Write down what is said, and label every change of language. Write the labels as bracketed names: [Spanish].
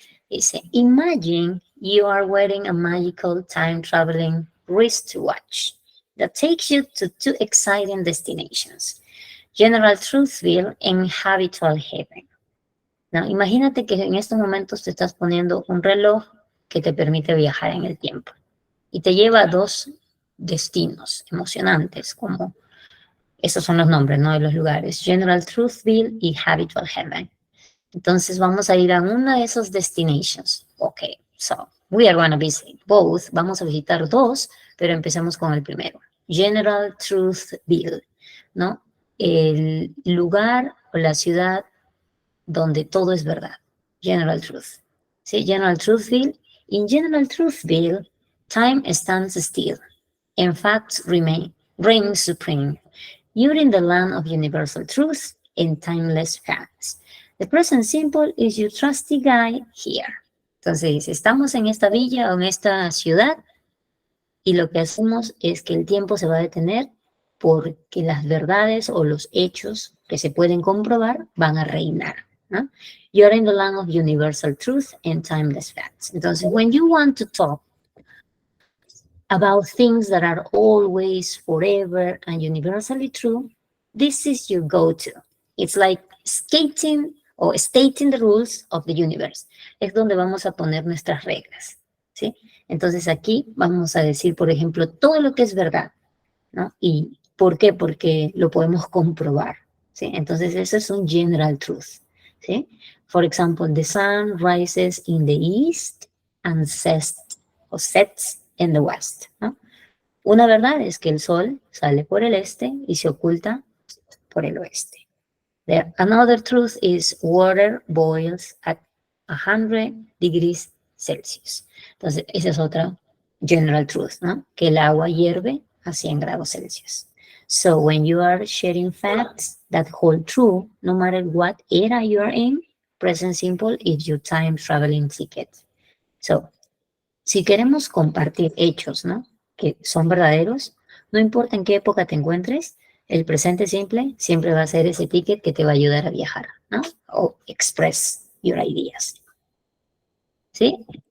[English] Dice, imagine you are wearing a magical time-traveling wristwatch that takes you to two exciting destinations, General Truthville and Habitual Heaven. [Spanish] Now, imagínate que en estos momentos te estás poniendo un reloj que te permite viajar en el tiempo y te lleva a dos destinos emocionantes, como esos son los nombres, ¿no? De los lugares, General Truthville y Habitual Heaven. Entonces vamos a ir a una de esas destinations. [English] Ok, so we are going to visit both. [Spanish] Vamos a visitar dos, pero empecemos con el primero. General Truthville, ¿no? El lugar o la ciudad donde todo es verdad. General Truth. ¿Sí? General Truthville. [English] In General Truthville, time stands still and facts reign supreme. You're in the land of universal truth and timeless facts. The present simple is your trusty guide here. [Spanish] Entonces, estamos en esta villa o en esta ciudad y lo que hacemos es que el tiempo se va a detener porque las verdades o los hechos que se pueden comprobar van a reinar, ¿no? [English] You're in the land of universal truth and timeless facts. Entonces, when you want to talk about things that are always, forever, and universally true, this is your go-to. It's like stating the rules of the universe. [Spanish] Es donde vamos a poner nuestras reglas, ¿sí? Entonces aquí vamos a decir, por ejemplo, todo lo que es verdad, ¿no? ¿Y por qué? Porque lo podemos comprobar, ¿sí? Entonces eso es un general truth, ¿sí? [English] For example, the sun rises in the east and sets in the west, ¿no? [Spanish] Una verdad es que el sol sale por el este y se oculta por el oeste. [English] Another truth is water boils at 100 degrees Celsius. [Spanish] Entonces, esa es otra general truth, ¿no? Que el agua hierve a 100 grados Celsius. [English] So, when you are sharing facts that hold true, no matter what era you are in, present simple is your time traveling ticket. [Spanish] So, si queremos compartir hechos, ¿no? Que son verdaderos, no importa en qué época te encuentres, el presente simple siempre va a ser ese ticket que te va a ayudar a viajar, ¿no? [English] O express your ideas. ¿Sí?